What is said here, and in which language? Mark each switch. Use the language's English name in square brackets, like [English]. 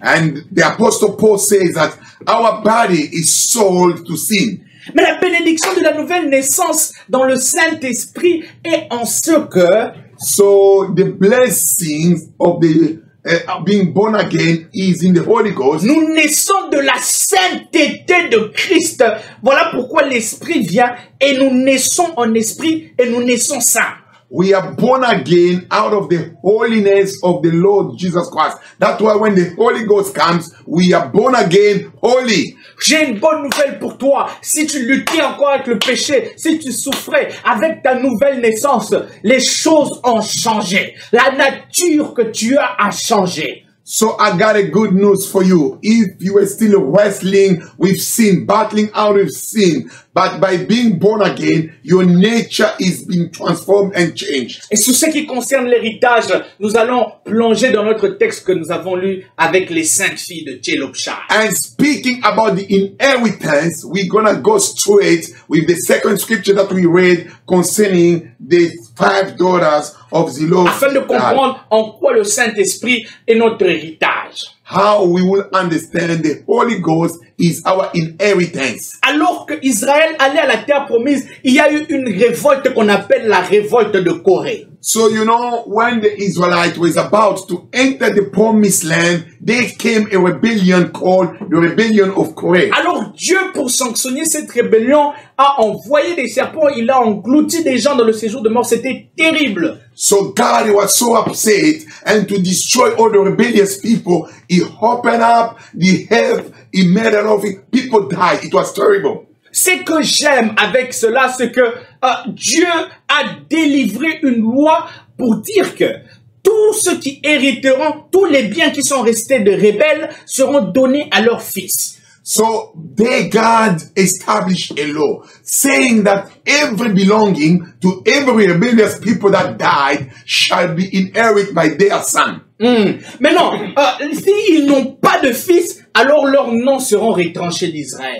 [English] And the Apostle Paul says that our body is sold to sin. [French] Mais la bénédiction de la nouvelle naissance dans le Saint-Esprit est en ce que [English] So the blessings of the being born again is in the Holy Ghost. [French] nous naissons de la sainteté de Christ. Voilà pourquoi l'Esprit vient et nous naissons en esprit et nous naissons saints. [English] We are born again out of the holiness of the Lord Jesus Christ. That's why when the Holy Ghost comes, we are born again holy. [French] J'ai une bonne nouvelle pour toi. Si tu luttais encore avec le péché, si tu souffrais avec ta nouvelle naissance, les choses ont changé. La nature que tu as a changé. [English] So I got a good news for you. If you are still wrestling with sin, battling out with sin, but by being born again, your nature is being transformed and changed. [French] Et sur ce qui concerne l'héritage, nous allons plonger dans notre texte que nous avons lu avec les 5 filles de Tchelopchad. [English] And speaking about the inheritance, we're gonna go straight with the second scripture that we read concerning the 5 daughters of Zelophehad. [French] Afin de comprendre en quoi le Saint-Esprit est notre héritage. [English] How we will understand the Holy Ghost is our inheritance. [French] Alors que Israël allait à la terre promise, il y a eu une révolte qu'on appelle la révolte de Corée. [English] So, you know, when the Israelites was about to enter the promised land, there came a rebellion called the rebellion of Korah. [French] Alors Dieu, pour sanctionner cette rébellion, a envoyé des serpents, il a englouti des gens dans le séjour de mort. C'était terrible. [English] So God was so upset, and to destroy all the rebellious people, he opened up the heaven, he made a lot of people die. It was terrible. [French] Ce que j'aime avec cela, c'est que Dieu a délivré une loi pour dire que tous ceux qui hériteront, tous les biens qui sont restés de rebelles seront donnés à leurs fils. [English] So there God established a law saying that every belonging to every rebellious people that died shall be inherited by their son. [French] Maintenant, s'ils n'ont pas de fils, alors leurs noms seront retranchés d'Israël.